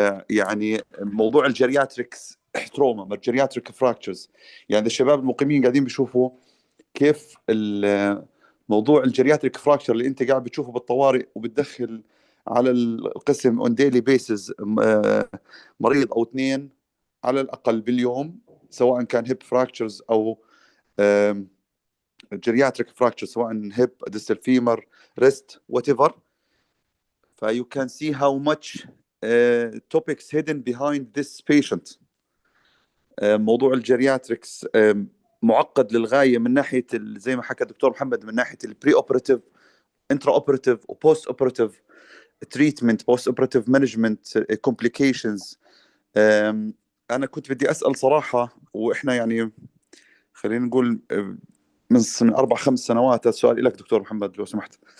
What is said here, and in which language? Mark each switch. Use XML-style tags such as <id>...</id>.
<ar>يعني موضوع الجيرياتريكس تروما، الجيرياتريك فراكتشرز، يعني الشباب المقيمين قاعدين بيشوفوا كيف موضوع الجيرياتريك فراكتشر اللي انت قاعد بتشوفه بالطوارئ وبتدخل على القسم</ar> <en>on daily basis</en> <ar>مريض او 2 على الاقل باليوم، سواء كان هيب فراكتشرز او جيرياتريك فراكتشر، سواء هيب، ديستال فيمر، ريست، وات ايفر.</ar> <en>فيو can see how much topics hidden behind this patient.</en> <ar>موضوع الجيرياتريكس معقد للغايه من ناحيه زي ما حكى الدكتور محمد، من ناحيه البري اوبراتيف، انترا اوبراتيف، وبوست اوبراتيف تريتمنت، بوست اوبراتيف مانجمنت، كومبليكيشنز. انا كنت بدي اسال صراحه، واحنا يعني خلينا نقول من 4-5 سنوات. السؤال لك دكتور محمد لو سمحت.</ar>